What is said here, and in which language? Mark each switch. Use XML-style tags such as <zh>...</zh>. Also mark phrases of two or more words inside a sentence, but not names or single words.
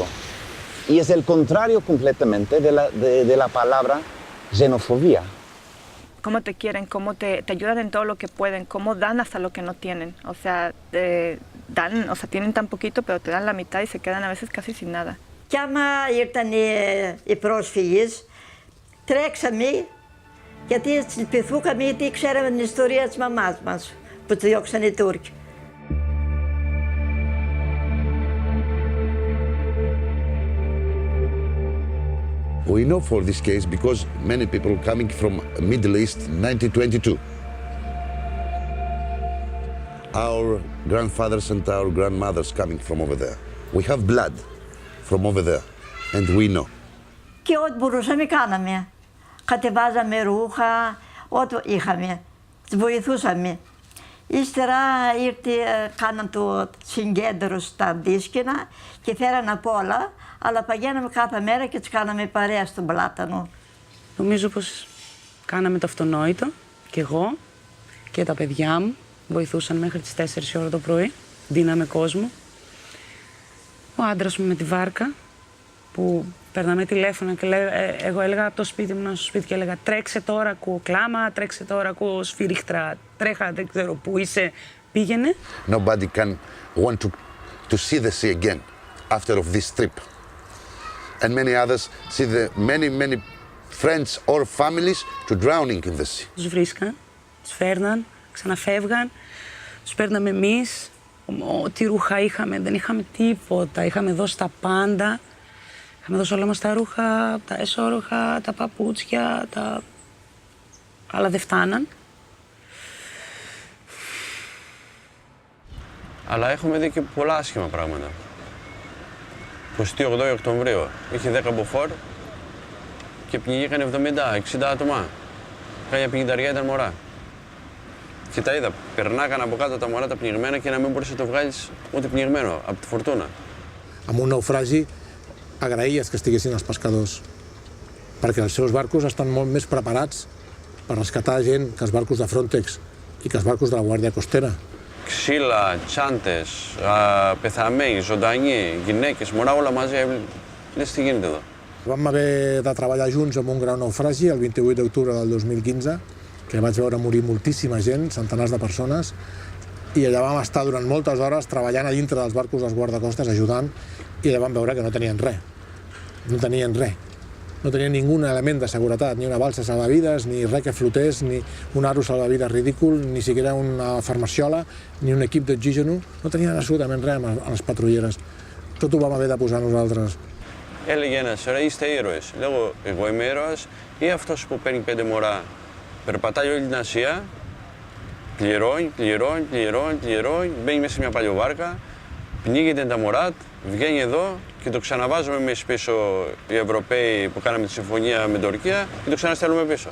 <es>Y es el contrario completamente de la palabra xenofobia. Cómo te quieren, cómo te ayudan en todo lo que pueden, cómo dan hasta lo que no tienen. O sea, tienen tan poquito, pero te dan la mitad y se quedan a veces casi sin nada.</es> <el>Κι άμα ήρθαν οι πρόσφυγες, τρέξαμε γιατί λυπηθήκαμε, γιατί ξέραμε την ιστορία της μαμάς μας που τη διώξαν οι Τούρκοι.</el> <en>We know for this case because many people coming from Middle East 1922. Our grandfathers and our grandmothers coming from over there. We have blood from over there and we know.</en> <el>Και ό,τι μπορούσαμε κάναμε. Κατεβάζαμε ρούχα, ό,τι είχαμε. Τις βοηθούσαμε. Ύστερα κάναν το συγκέντρο στα αντίσκηνα και φέραν απ' όλα, αλλά πηγαίναμε κάθε μέρα και τις κάναμε παρέα στον Πλάτανο. Νομίζω πως κάναμε το αυτονόητο, και εγώ και τα παιδιά μου βοηθούσαν μέχρι τις 4 ώρα το πρωί, δίναμε κόσμο. Ο άντρας μου με τη βάρκα, που παίρναμε τηλέφωνα και εγώ έλεγα από το σπίτι μου στο σπίτι και έλεγα τρέξε τώρα, ακούω κλάμα, τρέξε τώρα, ακούω σφυρίχτρα, τρέχα, δεν ξέρω πού είσαι, πήγαινε.</el> <en>Nobody can want to see the sea again after of this trip. And many others see the many friends or families to drowning in the sea.</en> <el>Τους βρίσκαν, τους φέρναν, ξαναφεύγαν, τους παίρναμε εμείς. Ό,τι ρούχα είχαμε, δεν είχαμε τίποτα. Είχαμε δώσει τα πάντα. Είχαμε δώσει όλα μας τα ρούχα, τα έσωροχα, τα παπούτσια, αλλά δεν φτάναν. Αλλά έχουμε δει και πολλά άσχημα πράγματα. 28 Οκτωβρίου είχε 10 μποφόρ και πνιγήκαν 70-60 άτομα. Κάμια 50 ήταν μωρά. Και τα είδα, περνάγαν από κάτω τα μωρά τα πνιγμένα και να μην μπορείς να το βγάλεις ούτε πνιγμένο από τη φορτούνα.</el> <ca>Amb un naufragi agraïes que estiguessin els pescadors, perquè els seus barcos estan molt més preparats per rescatar gent que els barcos de Frontex i que els barcos de la Guàrdia Costera.</ca> <el>Ξύλα, τσάντες, πεθαμένοι, ζωντανοί, γυναίκες, μωρά όλα μαζί. Λες τι γίνεται εδώ.</el> <ca>Vam haver de treballar junts amb un grau naufragi el 28 d'octubre del 2015, que vaig veure morir moltíssima gent, centenars de persones, i allà vam estar durant moltes hores treballant a dintre dels barcos dels guardacostes, ajudant, i allà vam veure que no tenien res. No tenien res. No tenien ningú element de seguretat, ni una balsa salvavides, ni res que flotés, ni un aro salvavides ridícul, ni siquiera una farmaciola, ni un equip d'oxígeno. No tenien absolutament res a les patrulleres. Tot ho vam haver de posar nosaltres.</ca> <el>Έλεγε ένας, ρε είστε ήρωες. Λέγω, εγώ είμαι ήρωας ή αυτός που παίρνει 5 μωρά. Περπατάει όλη την Ασία, πληρώνει, μπαίνει μέσα σε μια παλιοβάρκα, πνίγεται τα μωρά, βγαίνει εδώ και το ξαναβάζουμε εμείς πίσω οι Ευρωπαίοι που κάναμε τη συμφωνία με την Τουρκία και το ξαναστέλνουμε πίσω.</el>